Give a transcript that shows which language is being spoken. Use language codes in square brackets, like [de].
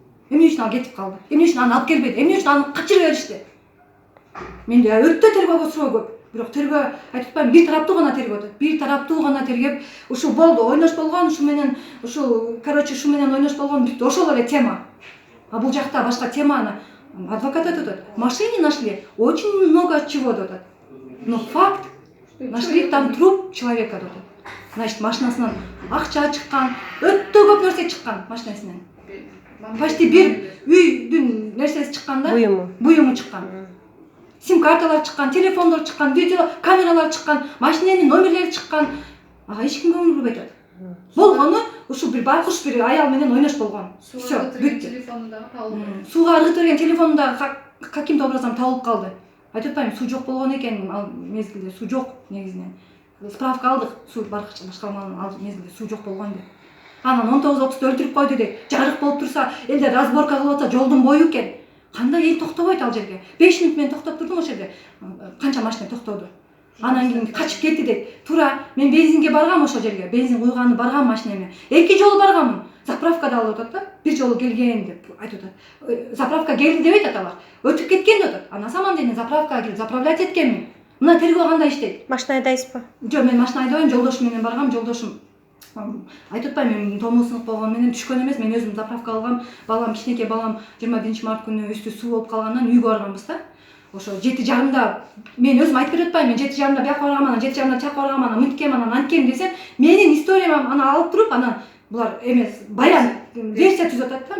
[ky] Эмне үчүн ал кетип калды? Эмне үчүн аны алып келбеди? Эмне үчүн аны качырып беришти? Менде өтө тергөөгө суроо көп. бирок тергөө айтып атпаймынбы, бир тараптуу гана тергеп атат. Бир тараптуу гана тергеп, ушул болду, ойнош болгон, ушу менен ушу менен ойнош болгон бүттү. Ошол эле тема. А бул жакта башка теманы адвокат айтып атат. [ru] В машине нашли очень много чего [ky] деп атат. [ru] Но факт, нашли там труп человека деп атат. [ky] Значит, машинасынан акча чыккан, өтө көп нерсе чыккан машинасынан. Почти бир үйдүн нерсеси чыккан да. Буюму чыккан. Сим карталар чыккан, телефондор чыккан, видео камералар чыккан, машинанын номерлери чыккан. Ага эч ким көңүл бурбай атат. Болгону ушу бир байкуш бир аял менен ойнош болгон. Всё, бүттү. Телефону дагы табылды. Сууга ыргытып берген телефону да [ru] каким-то образом [ky] табылып калды. Айтып атпаймынбы, суу жок болгон экен ал мезгилде, суу жок негизинен. Справка алдык, суу башкарманын ал мезгилде суу жок болгон деп. Анан 19:30 өлтүрүп койду дейт. Жарык болуп турса, элдер разборка кылып атса, жолдун бою экен. Кандай эл токтобойт ал жерге? 5 мүнөт мен токтоп турдум ошол жерде. Канча машина токтоду. Анан кийин качып кетти дейт. Туура, мен бензинге баргам ошол жерге. Бензин куйганы баргам машинеме. 2 жолу барганмын. Заправкада алып атат да. Бир жолу келген деп айтып атат. Заправка келди деп айтат алар. Өтүп кеткен деп атат. Анан саман дейм заправкага келип заправлять эткенмин. Мына тергөө кандай иштейт? Машина айдайсызбы? Жок, мен машина айдабайм, жолдошум менен баргам, жолдошум айтып атпаймынбы, мен томул сынып болгон менен түшкөн эмес, мен өзүм заправка алгам, балам кичинекей балам 21-март күнү үстү суу болуп калгандан үйгө барганбыз да. Ошо 7:30 мен өзүм айтып берип атпаймынбы, мен 7:30 бияка баргам, анан 7:30 тияка баргам, анан мынткем, анан анткем десем, менин историямды аны алып туруп, анан булар эмес, баян версия түзүп атат да.